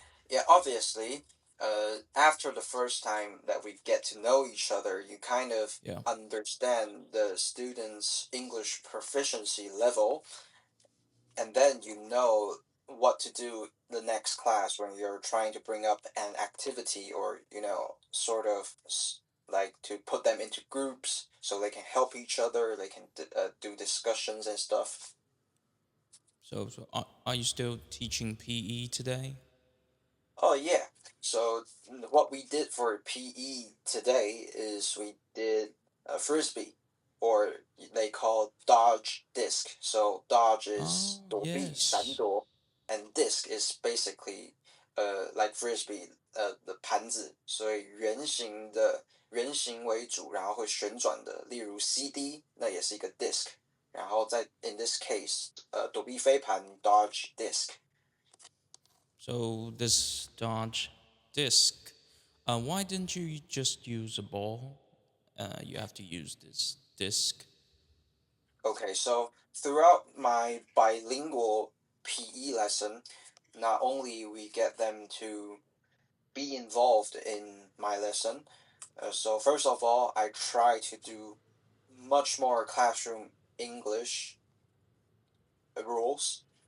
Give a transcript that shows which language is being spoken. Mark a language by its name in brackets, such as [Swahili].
[English] Yeah, obviously, after the first time that we get to know each other, you kind of understand the student's English proficiency level, and then you know what to do the next class when you're trying to bring up an activity or, sort of like to put them into groups so they can help each other, they can do discussions and stuff. So are you still teaching PE today? Oh, yeah. So what we did for PE today is we did a frisbee, or they call dodge disc. So dodge is [Chinese] 躲避, 闪躲, [English] and disc is basically like frisbee [Chinese] 的盘子，所以圆形为主，然后会旋转的，例如 CD 那也是一个 disc， 然后在 [English] in this case [Chinese] 躲避飞盘 dodge disc。 [English] So this dodge disc, why didn't you just use a ball? You have to use this disc. Okay, so throughout my bilingual PE lesson, not only we get them to be involved in my lesson, so first of all, I try to do much more classroom English rules.